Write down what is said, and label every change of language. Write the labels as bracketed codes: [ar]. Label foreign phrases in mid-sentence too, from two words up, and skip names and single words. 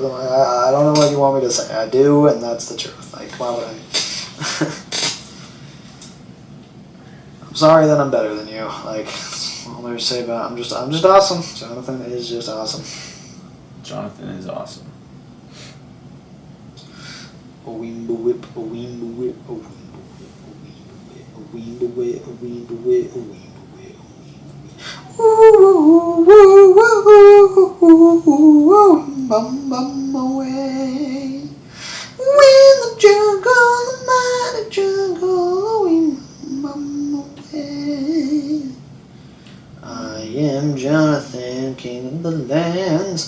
[en] I'm like, I don't know what you want me to say. I do, and that's the truth. Like, why would I? I'm sorry that I'm better than you. Like, all there's to say about it. I'm just awesome. Jonathan is just awesome. Jonathan is awesome. A weemba whip, a weemba whip, a weemba whip, a weemba whip, a weemba whip, a weemba whip, a weemba whip, a Woo, woo, woo, woo, woo, woo, woo, bum, bum away. When the jungle, the mighty jungle, we bum away. I am Jonathan, king of the lands.